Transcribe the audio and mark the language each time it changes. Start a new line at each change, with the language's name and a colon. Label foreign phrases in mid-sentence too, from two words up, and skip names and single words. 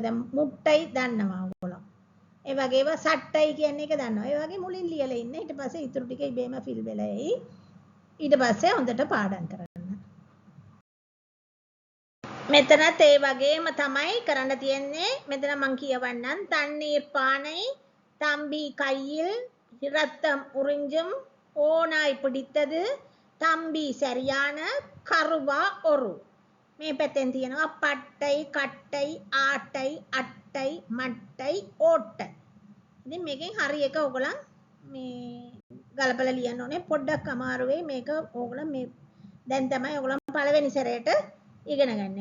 Sinhala: දැන් මුට්ටයි දන්නවා ඔයගොල්ලෝ. ඒ වගේම සට්ටයි කියන්නේ එක දන්නවා. ඒ වගේ මුලින් ලියලා ඉන්න. ඊට පස්සේ ඊටු ටික ඉබේම ෆිල් වෙලා එයි. ඊට පස්සේ හොඳට පාඩම් කරන්න. මෙතනත් ඒ වගේම තමයි කරන්න තියෙන්නේ. මෙතන මම කියවන්නම්.
Tamil: தண்ணீர் பானை, தம்பி கையில், இரத்தம் உறிஞ்சும், ஓநாய் பிடித்தது, தம்பி சரியான, கருவா ஒரு.
Sinhala: මේ පැත්තෙන් තියෙනවා පට්ටයි, කට්ටයි, ආටයි, අට්ටයි, මට්ටයි, ඕට්ටයි. ඉතින් මේකෙන් හරි එක ඔයගොල්ලන් මේ ගලපලා ලියන්න ඕනේ. පොඩ්ඩක් අමාරු වෙයි මේක. ඕගොල්ලන් මේ දැන් තමයි ඔයගොල්ලන් පළවෙනි සැරේට ඉගෙන ගන්න.